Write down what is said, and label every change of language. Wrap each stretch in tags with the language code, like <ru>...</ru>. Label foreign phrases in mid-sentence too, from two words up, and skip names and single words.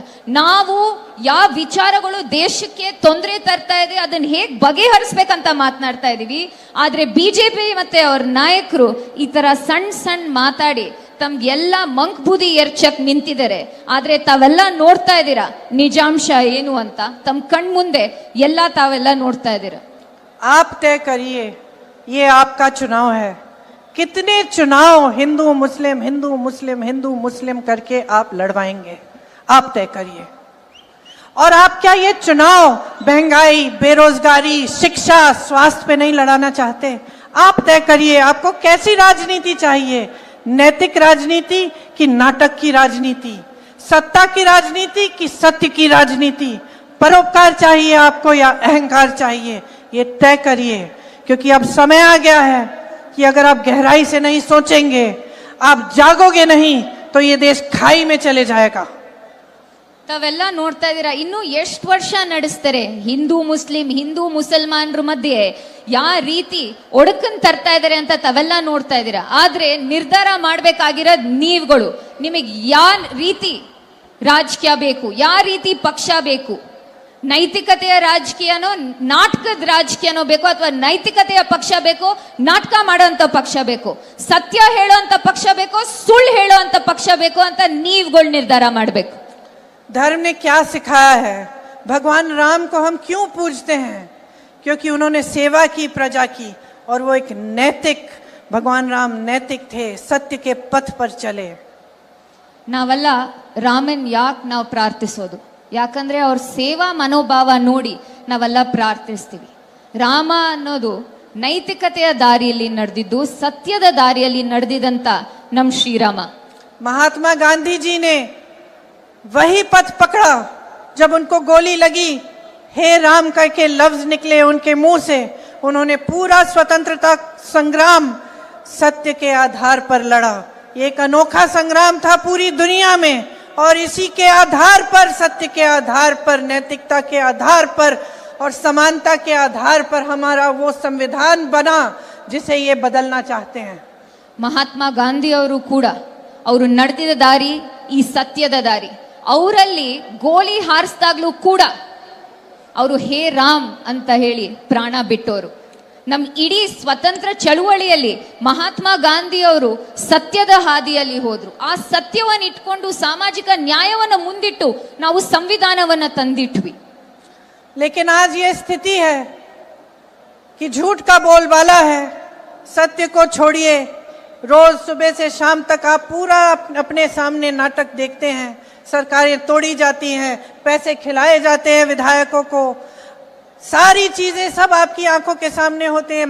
<kn>ನಾವು ಯಾವ ವಿಚಾರಗಳು ದೇಶಕ್ಕೆ ತೊಂದರೆ ತರ್ತಾ ಇದೆ ಅದನ್ನ ಹೇಗ್ ಬಗೆಹರಿಸ್ಬೇಕಂತ ಮಾತನಾಡ್ತಾ ಇದೀವಿ. ಆದ್ರೆ ಬಿಜೆಪಿ ಮತ್ತೆ ಅವ್ರ ನಾಯಕರು ಈ ತರ ಸಣ್ಣ ಸಣ್ಣ ಮಾತಾಡಿ ತಮ್ಗೆಲ್ಲ ಮಂಕ್ ಬೂದಿ ಎರ್ಚಕ್ ನಿಂತಿದ್ದಾರೆ. ಆದ್ರೆ ತಾವೆಲ್ಲ ನೋಡ್ತಾ ಇದ್ದೀರಾ ನಿಜಾಂಶ ಏನು ಅಂತ. ತಮ್ಮ ಕಣ್ ಮುಂದೆ ಎಲ್ಲ ತಾವೆಲ್ಲ ನೋಡ್ತಾ ಇದ್ದೀರಾ.</kn> <hi>आप तय करिए, ये आपका चुनाव है। कितने चुनाव हिंदू मुस्लिम हिंदू मुस्लिम हिंदू मुस्लिम करके आप लड़वाएंगे? आप तय करिए। और आप क्या ये चुनाव महंगाई, बेरोजगारी, शिक्षा, स्वास्थ्य पे नहीं लड़ाना चाहते? आप तय करिए, आपको कैसी राजनीति चाहिए? नैतिक राजनीति कि नाटक की राजनीति? सत्ता की राजनीति कि सत्य की राजनीति? परोपकार चाहिए आपको या अहंकार चाहिए? ये तय करिए, क्योंकि अब समय आ गया है कि अगर आप गहराई से नहीं सोचेंगे, आप जागोगे नहीं, तो ये देश खाई में चले जाएगा।</hi> <kn>ತಾವೆಲ್ಲ ನೋಡ್ತಾ ಇದ್ದೀರಾ ಇನ್ನು ಎಷ್ಟು ವರ್ಷ ನಡೆಸ್ತಾರೆ ಹಿಂದೂ ಮುಸಲ್ಮಾನರ ಮಧ್ಯೆ ಯಾವ ರೀತಿ ಒಡಕನ್ ತರ್ತಾ ಇದಾರೆ ಅಂತ ತಾವೆಲ್ಲ ನೋಡ್ತಾ ಇದ್ದೀರಾ. ಆದ್ರೆ ನಿರ್ಧಾರ ಮಾಡ್ಬೇಕಾಗಿರೋದ್ ನೀವುಗಳು. ನಿಮಗೆ ಯಾವ ರೀತಿ ರಾಜಕೀಯ ಬೇಕು, ಯಾವ ರೀತಿ ಪಕ್ಷ ಬೇಕು? ನೈತಿಕತೆಯ ರಾಜಕೀಯನೋ ನಾಟಕದ ರಾಜಕೀಯನೋ ಬೇಕು, ಅಥವಾ ನೈತಿಕತೆಯ ಪಕ್ಷ ಬೇಕು, ನಾಟಕ ಮಾಡೋಂಥ ಪಕ್ಷ ಬೇಕು, ಸತ್ಯ ಹೇಳೋಂಥ ಪಕ್ಷ ಬೇಕು, ಸುಳ್ಳು ಹೇಳೋಂಥ ಪಕ್ಷ ಬೇಕು ಅಂತ ನೀವುಗಳು ನಿರ್ಧಾರ ಮಾಡಬೇಕು.</kn> <hi>धर्म ने क्या सिखाया है? भगवान राम को हम क्यों पूजते हैं? क्योंकि उन्होंने सेवा की प्रजा की, और वो एक नैतिक, भगवान राम नैतिक थे, सत्य के पथ पर चले।</hi> <kn>ನಾವೆಲ್ಲ ರಾಮನ್ ಯಾಕೆ ನಾವು ಪ್ರಾರ್ಥಿಸೋದು? ಯಾಕಂದ್ರೆ ಅವ್ರ ಸೇವಾ ಮನೋಭಾವ ನೋಡಿ ನಾವೆಲ್ಲ ಪ್ರಾರ್ಥಿಸ್ತೀವಿ. ರಾಮ ಅನ್ನೋದು ನೈತಿಕತೆಯ ದಾರಿಯಲ್ಲಿ ನಡೆದಿದ್ದು, ಸತ್ಯದ ದಾರಿಯಲ್ಲಿ ನಡೆದಿದಂತ ನಮ್ ಶ್ರೀರಾಮ.</kn> <hi>महात्मा गांधी जी ने वही पथ पकड़ा जब उनको गोली लगी, हे राम करके लफ्ज निकले उनके मुंह से। उन्होंने पूरा स्वतंत्रता संग्राम सत्य के आधार पर लड़ा। एक अनोखा संग्राम था पूरी दुनिया में, और इसी के आधार पर, सत्य के आधार पर, नैतिकता के आधार पर और समानता के आधार पर हमारा वो संविधान बना जिसे ये बदलना चाहते हैं।</hi> <kn>ಮಹಾತ್ಮ ಗಾಂಧಿ ಅವರು ಕೂಡ ಅವರು ನಡೆದಿದ್ದ ದಾರಿ ಈ ಸತ್ಯದ ದಾರಿ. ಅವರಲ್ಲಿ ಗೋಲಿ ಹಾರಿಸಿದಾಗ್ಲೂ ಕೂಡ ಅವರು</kn> <hi>हे राम</hi> <kn>ಅಂತ ಹೇಳಿ ಪ್ರಾಣ ಬಿಟ್ಟವರು. ನಮ್ ಇಡೀ ಸ್ವತಂತ್ರ ಚಳುವಳಿಯಲ್ಲಿ ಮಹಾತ್ಮ ಗಾಂಧಿ ಅವರು ಸತ್ಯದ ಹಾದಿಯಲ್ಲಿ ಹೋದ್ರು. ಆ ಸತ್ಯವನ್ನ ಇಟ್ಕೊಂಡು ಸಾಮಾಜಿಕ ನ್ಯಾಯವನ್ನ ಮುಂದಿಟ್ಟು ನಾವು ಸಂವಿಧಾನವನ್ನ ತಂದಿಟ್ವಿ.</kn> <hi>लेकिन आज ये स्थिति है कि झूठ का बोलबाला है। सत्य को छोड़िए, रोज सुबह से शाम तक आप पूरा अपने सामने नाटक देखते हैं। सरकारें तोड़ी जाती हैं, पैसे खिलाए जाते हैं विधायकों को, सारी चीजें सब आपकी आंखों के सामने होते हैं।</hi>